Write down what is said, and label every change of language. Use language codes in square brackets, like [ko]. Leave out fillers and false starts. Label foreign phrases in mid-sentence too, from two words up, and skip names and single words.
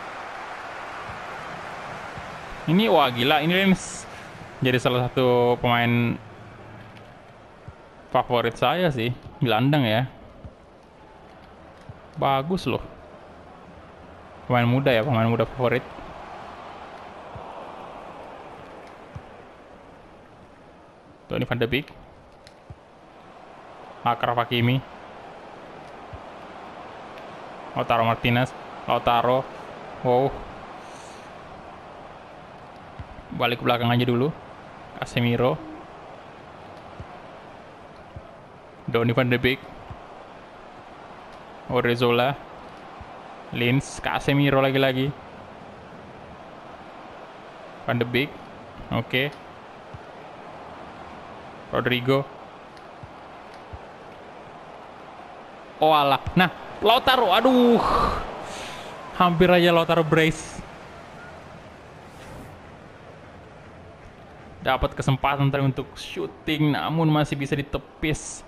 [id] Ini wah gila, ini Linz jadi salah satu pemain favorit saya sih. Gelandang ya. Bagus loh. Pemain muda ya, pemain muda favorit. Donny van de Beek. Achraf Hakimi. Lautaro Martinez. Lautaro. Wow. Balik ke belakang aja dulu. Casemiro. Donny van de Beek. Odriozola. Linz. Casemiro lagi-lagi. Van de Beek. Oke. Rodrigo. Oh alah. Nah, Lautaro. Aduh. Hampir aja Lautaro brace. Dapat kesempatan tadi untuk shooting, namun masih bisa ditepis.